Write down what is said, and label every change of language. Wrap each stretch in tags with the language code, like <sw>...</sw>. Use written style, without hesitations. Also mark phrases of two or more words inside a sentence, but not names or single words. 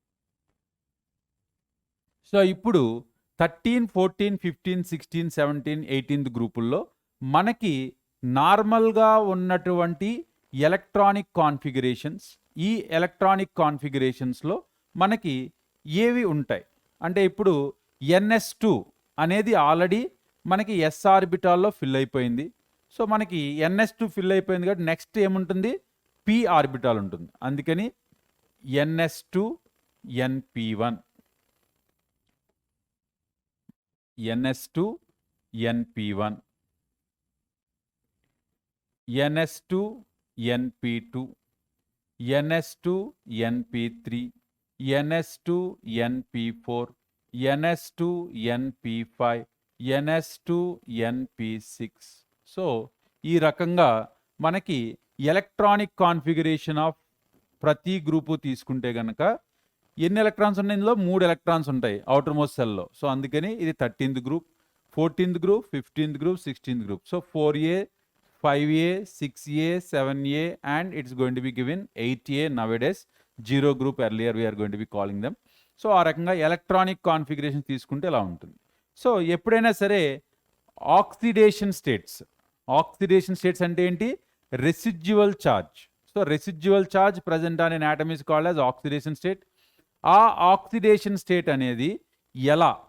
<te>సో ఇప్పుడు 13, 14, 15, 16, 17, 18th గ్రూపుల్లో మనకి నార్మల్గా ఉన్నటువంటి</te> <en>electronic configurations,</en> <te>ఈ ఎలక్ట్రానిక్ కాన్ఫిగరేషన్స్లో మనకి ఏవి ఉంటాయి అంటే ఇప్పుడు NS2 అనేది ఆల్రెడీ మనకి S ఆర్బిటాల్లో ఫిల్ అయిపోయింది. సో మనకి NS2 ఫిల్ అయిపోయింది కాబట్టి నెక్స్ట్ ఏముంటుంది? P ఆర్బిటాల్ ఉంటుంది. అందుకని NS2 NP1, NS2 NP1, NS2 NP2, NS2 NP3, NS2 NP4, NS2 NP5, NS2 NP6. సో ఈ రకంగా మనకి</te> <en>electronic configuration of</en> <te>ప్రతి గ్రూపు తీసుకుంటే కనుక ఎన్ని ఎలక్ట్రాన్స్ ఉన్నాయి? ఇందులో 3 ఎలక్ట్రాన్స్ ఉంటాయి</te> <en>outer most</en> <te>సెల్లో. సో అందుకని ఇది 13th గ్రూప్, 14th గ్రూప్, 15th గ్రూప్, 16th గ్రూప్.</te> <en>సో 4A 5A 6A 7A and it's going to be given 8A nowadays. 0 group earlier we are going to be calling them.</en> <te>సో ఆ రకంగా</te> <en>electronic configuration</en> <te>తీసుకుంటే ఇలా ఉంటుంది. సో ఎప్పుడైనా సరే</te> <en>oxidation states</en> <te>అంటే ఏంటి?</te> <en>residual charge. So residual charge present on an atom is called as oxidation state.</en> <te>ఆ</te> <en>oxidation state</en> <te>అనేది ఎలా?</te>